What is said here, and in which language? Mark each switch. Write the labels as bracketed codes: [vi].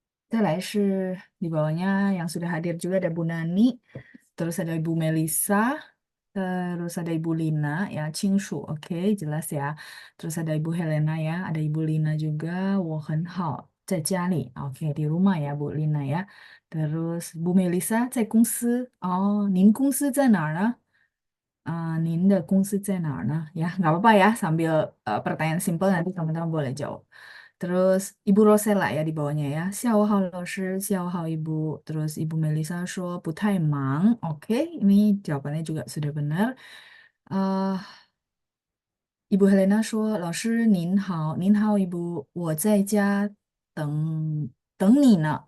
[zh] 再来是 [id] di bawahnya yang sudah hadir juga ada Bu Nani, terus ada Ibu Melisa, terus ada Ibu Lina ya, Cingshu, oke, jelas ya. Terus ada Ibu Helena ya, ada Ibu Lina juga, [zh] 我很好，在家里, [id] oke, di rumah ya Bu Lina ya. Terus [zh] Bu Melisa 在公司，哦，您公司在哪儿呢？您的公司在哪儿呢? [id] Ya, nggak apa-apa ya, sambil pertanyaan simpel nanti teman-teman boleh jawab. Terus Ibu Rosella ya di bawahnya ya. [zh] 下午好老师，下午好Ibu. [id] Terus Ibu Melisa [zh] 说不太忙. [id] Oke, ini jawabannya juga sudah benar. [zh] Eh, Ibu Helena 说："老师您好，您好，Ibu，我在家等你呢."